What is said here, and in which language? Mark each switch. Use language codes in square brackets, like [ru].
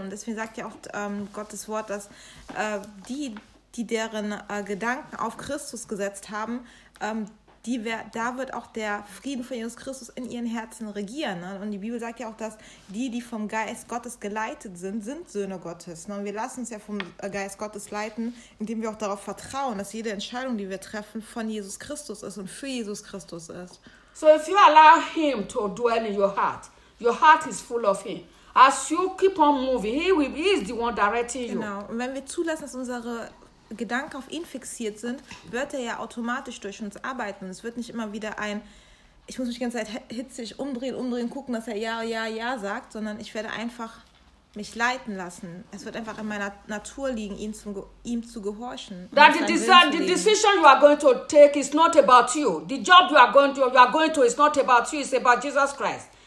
[de] Und deswegen sagt ja auch Gottes Wort, dass die deren Gedanken auf Christus gesetzt haben, da wird auch der Frieden von Jesus Christus in ihren Herzen regieren. Ne? Und die Bibel sagt ja auch, dass die vom Geist Gottes geleitet sind, sind Söhne Gottes. Ne? Und wir lassen uns ja vom Geist Gottes leiten, indem wir auch darauf vertrauen, dass jede Entscheidung, die wir treffen, von Jesus Christus ist und für Jesus Christus ist. [en] So if you allow him to dwell in your heart is full of him. As you keep on moving, he is the one directing you. [de] Genau, und wenn wir zulassen, dass unsere Gedanken auf ihn fixiert sind, wird er ja automatisch durch uns arbeiten. Es wird nicht immer wieder ein, ich muss mich die ganze Zeit hitzig umdrehen, gucken, dass er ja, ja, ja sagt, sondern ich werde einfach mich leiten lassen. Es wird einfach in meiner Natur liegen, ihm zu gehorchen. [en] That the decision you are going to take is not about you. The job you are going to is not about you. It's about Jesus Christ.